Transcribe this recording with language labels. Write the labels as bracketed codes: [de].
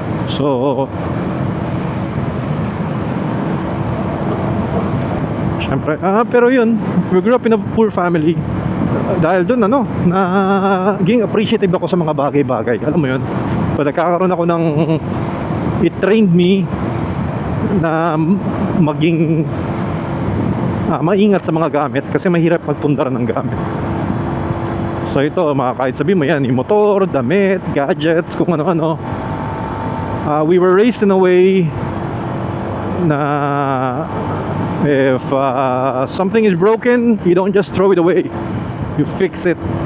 [en] So [tl] syempre, pero yun, [en] we grew up in a poor family. [tl] Dahil dun naging appreciative ako sa mga bagay-bagay. Alam mo yun, pag nagkakaroon ako ng, [en] it trained me [tl] na maging maingat sa mga gamit. Kasi mahirap magpundar ng gamit. So ito, kahit sabihin mo yan, yung motor, damit, gadgets, kung ano-ano, [en] we were raised in a way na if something is broken, you don't just throw it away. You fix it.